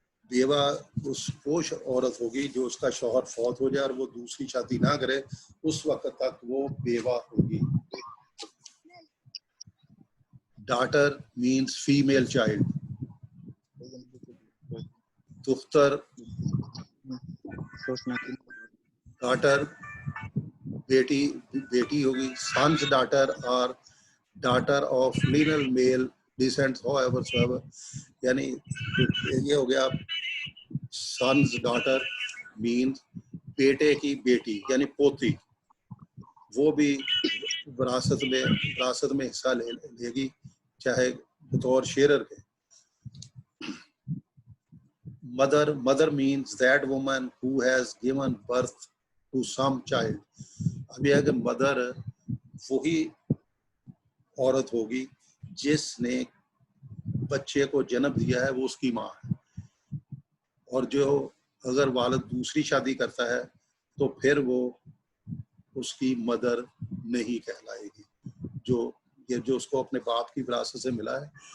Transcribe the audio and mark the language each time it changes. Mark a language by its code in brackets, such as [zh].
[ur] بیوہ وہ عورت ہوگی جو اس کا شوہر فوت ہو جائے اور وہ دوسری شادی نہ کرے، اس وقت تک وہ بیوہ ہوگی. [en] Daughter means female child. [ur] دختر daughter بیٹی ہوگی. سنز ڈاٹر اور daughter of لینل mile decent however یعنی یہ ہو گیا سنز ڈاٹر مینز بیٹے کی بیٹی یعنی پوتی، وہ بھی وراثت میں حصہ لے گی چاہے بطور شیئرر کے. [en] mother means that woman who has given birth to some child. [ur] اب یہ ہے کہ مدر وہی عورت ہوگی جس نے بچے کو جنم دیا ہے، وہ اس کی ماں ہے. اور جو اگر والد دوسری شادی کرتا ہے تو پھر وہ اس کی مدر نہیں کہلائے گی، جو اس کو اپنے باپ کی وراثت سے ملا ہے.